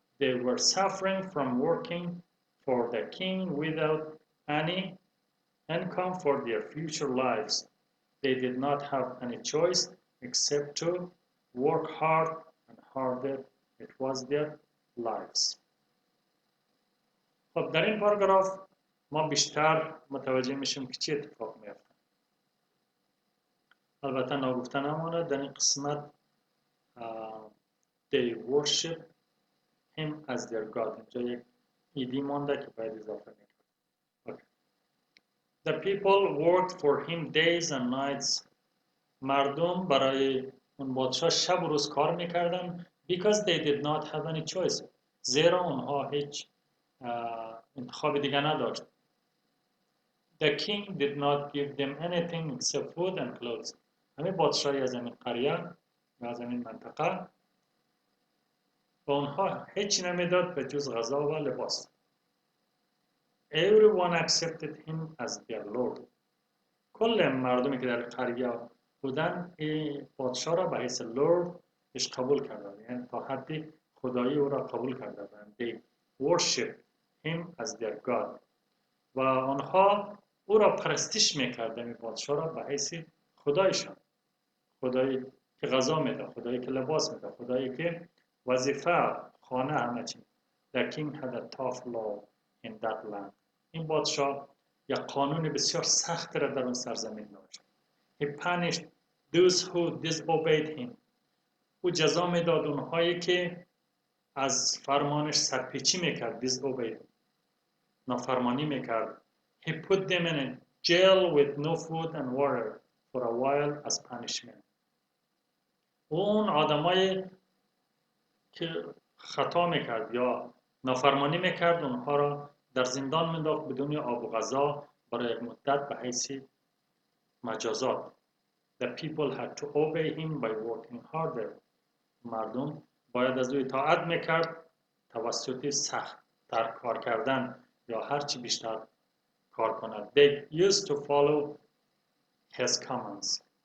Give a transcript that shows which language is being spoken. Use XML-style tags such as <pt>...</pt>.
<en>They were suffering from working for the king without any income for their future lives. They did not have any choice except to work hard and harder. It was their lives.</en> <fa>خب در این پاراگراف ما بیشتر متوجه میشیم که چه اتفاق میفته. البته نگفته نمانه در این قسمت</fa> <en>they worship him as their God.</en> <fa>اینجا یک ایدی مانده که باید اضافه میکنه.</fa> <en>The people worked for him days and nights.</en> <fa>مردم برای اون پادشاه شب و روز کار میکردن</fa> <en>because they did not have any choice.</en> <fa>زیرا اونها هیچ انتخاب دیگه نداشت.</fa> <en>The king did not give them anything except food and clothes.</en> <fa>همین پادشاهی از این قریه و از این منطقه به اونها هیچی نمیداد به جز غذا و لباس.</fa> <en>Everyone accepted him as their lord.</en> <fa>کل مردمی که در قریه بودن این پادشاه را به حیث لورد اش قبول کردند. یعنی تا حدی خدایی او را قبول کردند.</fa> <en>They worship him as their God.</en> <fa>و آنها او را پرستش میکردند. این پادشاه را به حیث خدایشان. خدایی که غذا میده، خدایی که لباس میده، خدایی که وظیفه، خانه، همه چی.</fa> <en>The king had a tough law in that land.</en> <fa>این پادشاه یک قانون بسیار سخت را در اون سرزمین داشت.</fa> <en>He punished those who disobeyed him.</en> <fa>او جزا میداد اونهایی که از فرمانش سرپیچی میکرد. disobeyed. نافرمانی میکرد.</fa> <en>He put them in a jail with no food and water for a while as punishment.</en> <fa>اون آدمایی که خطا میکرد یا نافرمانی میکرد اونها را در زندان مینداخت بدون آب و غذا برای یک مدت به حیث مجازات.</fa> <en>The people had to obey him by working harder.</en> <fa>مردم باید از او اطاعت میکرد توسط سخت تر کار کردن یا هرچی بیشتر کار کند.</fa> <en>They used to follow his commands.</en>